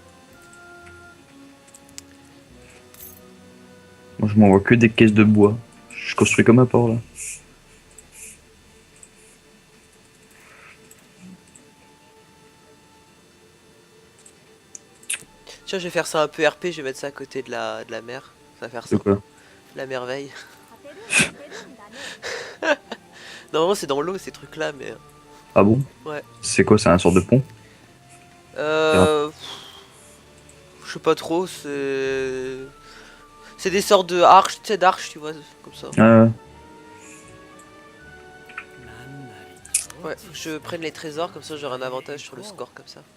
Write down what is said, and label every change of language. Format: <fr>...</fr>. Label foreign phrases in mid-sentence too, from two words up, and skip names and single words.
<fr>Moi, je m'envoie que des caisses de bois. Je construis comme un porc là. Tiens, je vais faire ça un peu RP, je vais mettre ça à côté de la mer. Ça va faire C'est ça. quoi? La merveille.</fr> <ja>勝てる勝てるんだね</ja> <fr>Normalement, c'est dans l'eau ces trucs-là, mais. Ah bon? Ouais. C'est quoi? C'est un sort de pont? Euh. Je sais pas trop, c'est. C'est des sortes de arches, tu sais, d'arches, tu vois, comme ça. Ah, Ouais, faut que je prenne les trésors, comme ça j'aurai un avantage sur le score, comme ça.</fr>